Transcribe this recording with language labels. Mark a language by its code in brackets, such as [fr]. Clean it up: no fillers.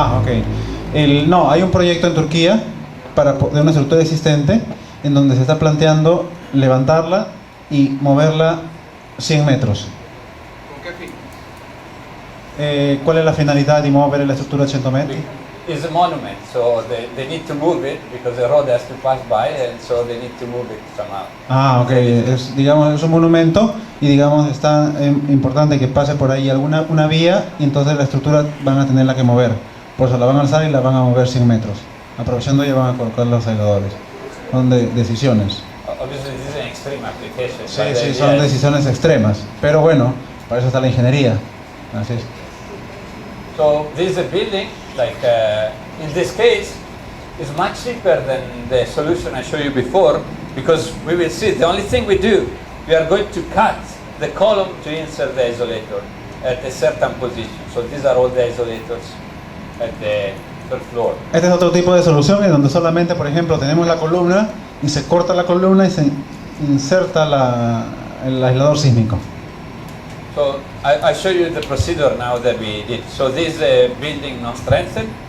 [es] Ok. No, hay un proyecto en Turquía de una estructura existente en donde se está planteando levantarla y moverla 100 metros. ¿Con qué fin? ¿Cuál es la finalidad de mover la estructura 80 metros? [en] It's a monument, so they need to move it because the road has to pass by, and so they need to move it somehow. [es] Ok, es un monumento y digamos está importante que pase por ahí una vía, y entonces la estructura van a tenerla que mover. Por eso la van a alzar y la van a mover 100 metros. Aprovechando ya van a colocar los aisladores. Son decisiones. [en] Obviously this is an extreme application. [es] Sí, son decisiones extremas. Pero bueno, para eso está la ingeniería. Así es. [en] So this is a building, like in this case, is much cheaper than the solution I showed you before, because we will see, the only thing we do, we are going to cut the column to insert the isolator at a certain position. So these are all the isolators at the third floor. [es] Este es otro tipo de solución en donde solamente, por ejemplo, tenemos la columna y se corta la columna y se inserta el aislador sísmico. [en] So I show you the procedure now that we did. So this building not strengthened.